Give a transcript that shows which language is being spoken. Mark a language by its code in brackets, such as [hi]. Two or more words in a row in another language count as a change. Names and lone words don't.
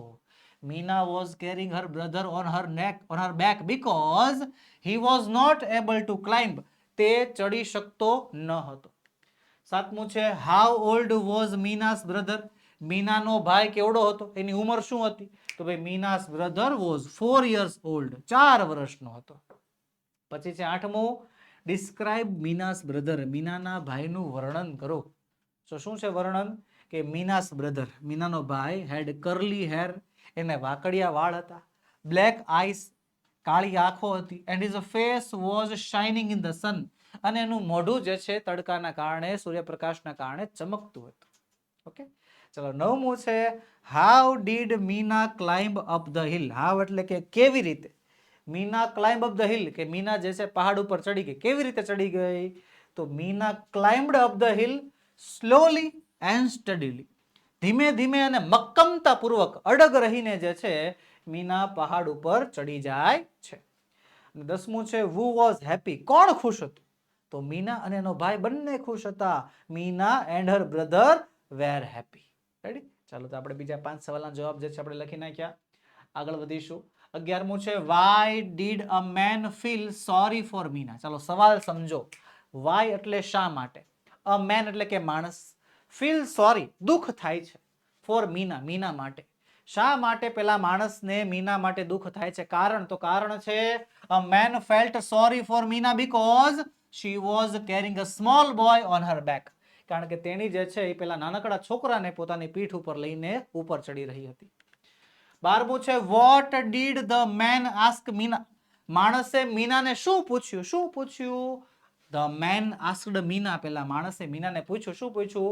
[en] મીના was carrying her brother on her back because he was not able to climb, [gu] તે ચડી શકતો ન હતો. સાતમું છે [en] how old was મીના's brother, [gu] મીનાનો ભાઈ કેવડો હતો, એની ઉંમર શું હતી, તો ભાઈ [en] મીના's brother was 4 years old, [gu] 4 વર્ષનો હતો. પછી છે આઠમું [en] describe મીના's brother, [gu] મીનાના ભાઈનું વર્ણન કરો. તો શું છે વર્ણન, કે [en] મીના's brother, [gu] મીનાનો ભાઈ [en] had curly hair, [gu] એને વાકડિયા વાળ હતા, [en] black eyes, [gu] કાળી આંખો હતી, [en] and his face was shining in the sun, [gu] અને એનું મોઢું જે છે તડકાના કારણે, સૂર્યપ્રકાશના કારણે ચમકતું હતું. ઓકે, ચલો નવમું છે [en] how did મીના climb up the hill, how [gu] એટલે કે કેવી રીતે, [en] મીના climb up the hill, [gu] કે મીના જે છે પહાડ ઉપર ચડી ગઈ, કેવી રીતે ચડી ગઈ, તો [en] મીના climbed up the hill slowly and steadily, [gu] ધીમે ધીમે અને મક્કમતા પૂર્વક, અડગ રહીને જે છે મીના પહાડ ઉપર ચડી જાય છે. 10મું છે [en] who was happy, [gu] કોણ ખુશ હતું, તો મીના અને એનો ભાઈ બંને ખુશ હતા. [en] મીના and her brother were happy. Ready? [gu] ચાલો તો આપણે બીજા 5 સવાલના જવાબ જે છે આપણે લખી નાખ્યા. આગળ વધીશું. 11મું છે [en] Why did a man feel sorry for મીના. [gu] ચાલો સવાલ સમજો. વાય એટલે શા માટે, [en] a man [gu] એટલે કે માણસ, [en] feel sorry [gu] દુઃખ થાય છે, ફોર મીના મીના માટે. શા માટે પેલા માણસને મીના માટે દુઃખ થાય છે? કારણ તો કારણ છે [en] a man felt sorry for Meena because she was carrying a small boy on her back. [gu] કારણ કે તેણી જે છે એ પેલા નાનકડા છોકરાને પોતાની પીઠ ઉપર લઈને ઉપર ચડી રહી હતી. 12મું છે [en] what did the man ask Meena. [gu] માણસે મીનાને શું પૂછ્યું? શું પૂછ્યું? [en] The man asked Meena. [gu] પેલા માણસે મીનાને પૂછ્યું. શું પૂછ્યું?